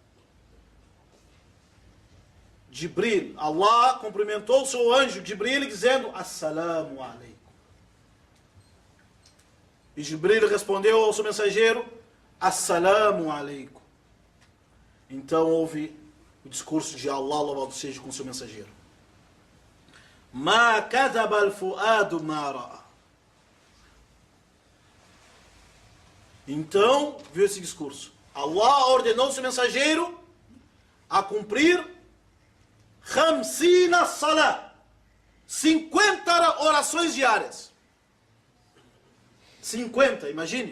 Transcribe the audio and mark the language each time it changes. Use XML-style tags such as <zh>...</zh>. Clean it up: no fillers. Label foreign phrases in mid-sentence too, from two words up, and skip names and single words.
<pt>Jibril, Allah cumprimentou o seu anjo Jibril dizendo</pt> <ar>السلام عليكم.</ar> <pt>E Jibril respondeu ao seu mensageiro</pt> <ar>السلام عليكم.</ar> <pt>Então houve o discurso de Allah, louvado seja, com o seu mensageiro.</pt> <ar>ما كذب الفؤاد ما رأى.</ar> <pt>Então, viu esse discurso. Allah ordenou o seu mensageiro a cumprir 50 salat, 50 orações diárias. 50, imagine.</pt>